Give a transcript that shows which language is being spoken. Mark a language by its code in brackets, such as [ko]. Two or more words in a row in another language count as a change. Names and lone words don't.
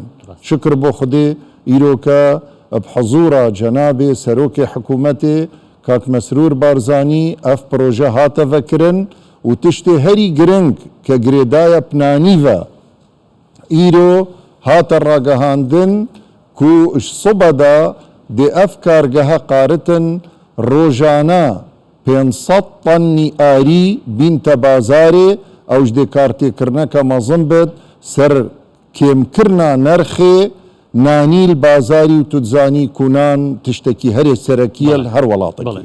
[ku] Şükür bo Xwedê îroke bi hezûra cenabê serokê hikûmetê Kak Mesrûr Barzanî ev proje hate vekirin û tiştê herî giring ke girêdaya pinanî ve îro hate ragihandin ku ji soba da دێ ئەف کارگەها قارتن ڕۆژانە 500 طنی ئاری بینتە بازارێ ئەوش دێ کارتێکردنەکە مەزم بێت سەر کێمکردنا نرخێ نانیل بازاری و توتزانی کوونان تشتێکی هەرێ سەرەکیە هەر وڵاتێکی.